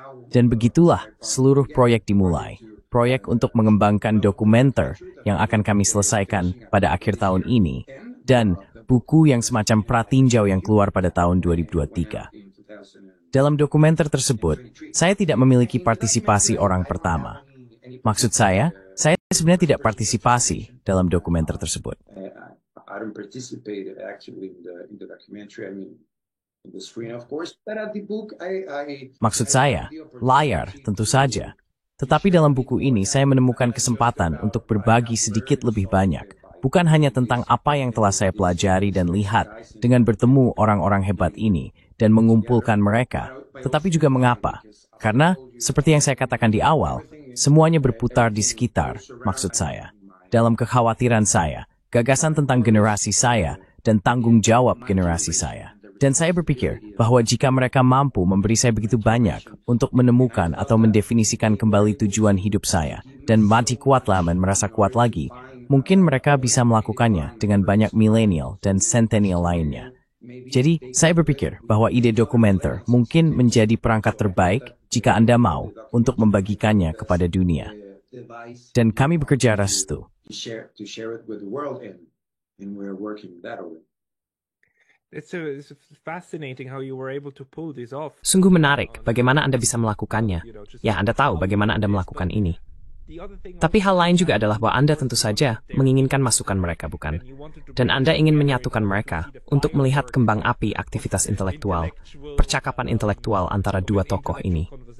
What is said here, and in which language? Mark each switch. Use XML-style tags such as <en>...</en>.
<id>Dan begitulah seluruh proyek dimulai. Proyek untuk mengembangkan dokumenter yang akan kami selesaikan pada akhir tahun ini, dan buku yang semacam pratinjau yang keluar pada tahun 2023. Dalam dokumenter tersebut, saya tidak memiliki partisipasi orang pertama. Maksud saya sebenarnya tidak partisipasi dalam dokumenter tersebut.</id> <en>I don't participate actually in the documentary. I mean, in the screen, of course. But at the book,</en> <id>Maksud saya, layar, tentu saja. Tetapi dalam buku ini, saya menemukan kesempatan untuk berbagi sedikit lebih banyak. Bukan hanya tentang apa yang telah saya pelajari dan lihat dengan bertemu orang-orang hebat ini dan mengumpulkan mereka, tetapi juga mengapa. Karena, seperti yang saya katakan di awal, semuanya berputar di sekitar, maksud saya. Dalam kekhawatiran saya, gagasan tentang generasi saya, dan tanggung jawab generasi saya. Dan saya berpikir bahwa jika mereka mampu memberi saya begitu banyak untuk menemukan atau mendefinisikan kembali tujuan hidup saya, dan mati kuatlah dan merasa kuat lagi, mungkin mereka bisa melakukannya dengan banyak milenial dan centennial lainnya. Jadi, saya berpikir bahwa ide dokumenter mungkin menjadi perangkat terbaik jika Anda mau untuk membagikannya kepada dunia. Dan kami bekerja restu.</id> <en>to share it with the world, and we're working that way. It's fascinating how you were able to pull this off.</en> <id>Sungguh menarik bagaimana Anda bisa melakukannya. Ya, Anda tahu bagaimana Anda melakukan ini. Tapi hal lain juga adalah bahwa Anda tentu saja menginginkan masukan mereka, bukan? Dan Anda ingin menyatukan mereka untuk melihat kembang api aktivitas intelektual, percakapan intelektual antara dua tokoh ini.</id>